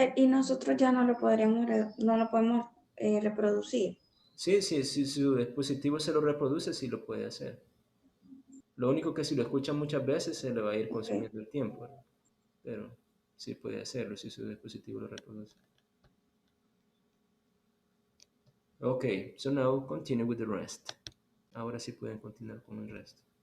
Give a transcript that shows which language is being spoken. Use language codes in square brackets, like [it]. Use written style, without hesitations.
[es] Y nosotros ya no lo podremos, no lo podemos reproducir. Sí, sí, si su dispositivo se lo reproduce, sí lo puede hacer. Lo único que si lo escucha muchas veces se le va a ir consumiendo el tiempo, ¿verdad? Pero sí puede hacerlo si su dispositivo lo reproduce. [en] Okay, so now continue with the rest. [es] Ahora sí pueden continuar con el resto.